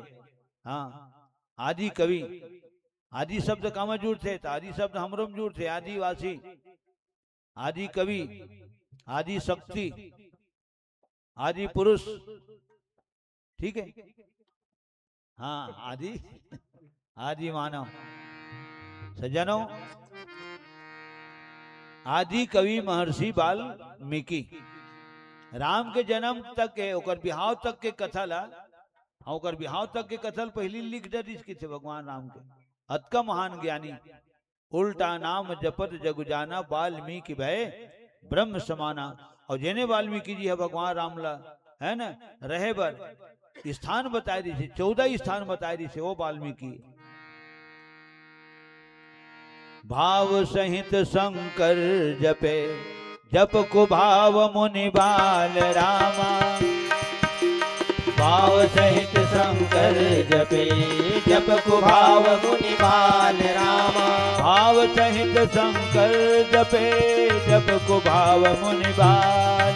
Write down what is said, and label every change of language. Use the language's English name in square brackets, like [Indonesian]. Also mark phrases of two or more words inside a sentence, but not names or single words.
[Chhattisgarhi] हाँ, आदि कवि, आदि शब्द काम जुड़ते तो आदि शब्द हमरो में जुड़ते, आदिवासी, आदि कवि, आदि शक्ति, आदि पुरुष, ठीक है। हाँ, आदि मानव। सज्जनों, आदि कवि महर्षि वाल्मीकि राम के जन्म तक के ओकर बिहाव तक के कथा ला, ओकर बिहाव तक के कथल पहली लिख दे थे भगवान राम के। अतका महान ज्ञानी, [Awadhi] उल्टा नाम जपत जग जाना, वाल्मीकि भय ब्रह्म समाना। [Chhattisgarhi] और जेने वाल्मीकि जी है भगवान राम ला, है ना, रहे बर स्थान बताए दी से, 14 स्थान बताए दी से, वो वाल्मीकि। [Awadhi] भाव सहित शंकर जपे, जप को भाव मुनि बाल रामा। भाव सहित शंकर जपे, जप को भाव मुनि बाल रामा। भाव सहित शंकर जपे, जप को भाव मुनि बाल।